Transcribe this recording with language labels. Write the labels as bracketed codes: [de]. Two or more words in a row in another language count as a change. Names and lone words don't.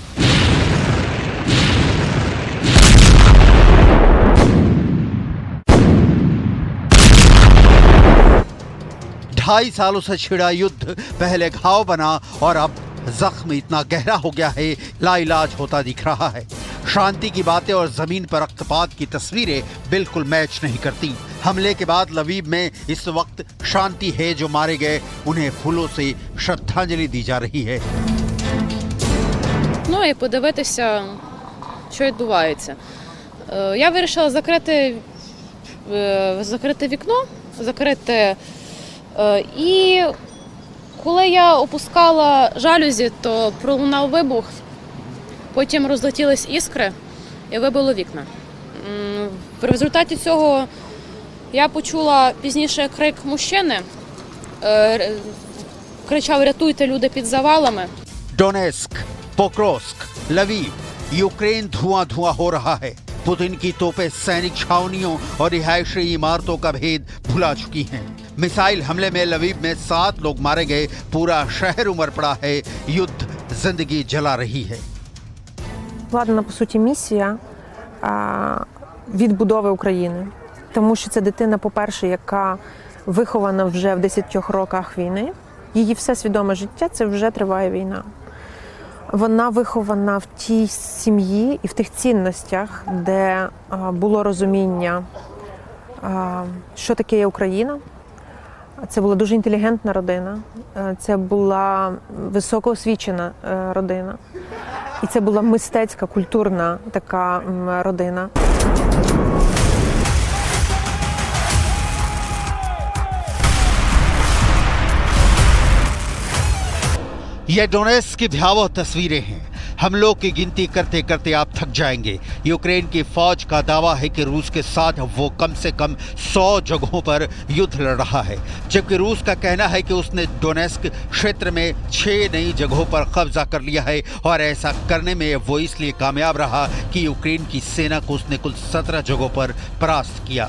[hi] ढाई सालों से छिड़ा युद्ध पहले घाव बना और अब जख्म इतना गहरा हो गया है, लाइलाज होता दिख रहा है। शांति की बातें और जमीन पर रक्तपात की तस्वीरें बिल्कुल मैच नहीं करती। हमले के बाद लवीव में इस वक्त शांति है, जो मारे गए उन्हें फूलों से श्रद्धांजलि दी जा रही है। [uk] Ну і подивитися, що відбувається. Я вирішила закрити вікно, і коли я опускала жалюзі, то пролунав вибух, потім розлетілись іскри і вибило вікна. В результаті цього я почула пізніше крик мужчини, кричав: "Рятуйте, люди під завалами". [hi] डोनेत्स्क, पोक्रोस्क, लवीव, यूक्रेन धुआं धुआं हो रहा है। पुतिन की तोपें सैनिक छावनियों और रिहायशी इमारतों का भेद भुला चुकी हैं। मिसाइल हमले में लवीव में 7 लोग मारे गए, पूरा शहर उमड़ पड़ा है, युद्ध जिंदगी जला रही है। [uk] Вкладена, по суті, місія відбудови України. Тому що це дитина, по-перше, яка вихована вже в 10 роках війни. Її все свідоме життя – це вже триває війна. Вона вихована в тій сім'ї і в тих цінностях, де було розуміння що таке є Україна. Це була дуже інтелігентна родина, це була високоосвічена родина. І це була мистецька, культурна така родина. [hi] ये डोनेट्स्क की भयावह तस्वीरें हैं। हमलों की गिनती करते करते आप थक जाएंगे। यूक्रेन की फौज का दावा है कि रूस के साथ वो कम से कम 100 जगहों पर युद्ध लड़ रहा है, जबकि रूस का कहना है कि उसने डोनेट्स्क क्षेत्र में 6 नई जगहों पर कब्जा कर लिया है और ऐसा करने में वो इसलिए कामयाब रहा कि यूक्रेन की सेना को उसने कुल 17 जगहों पर परास्त किया।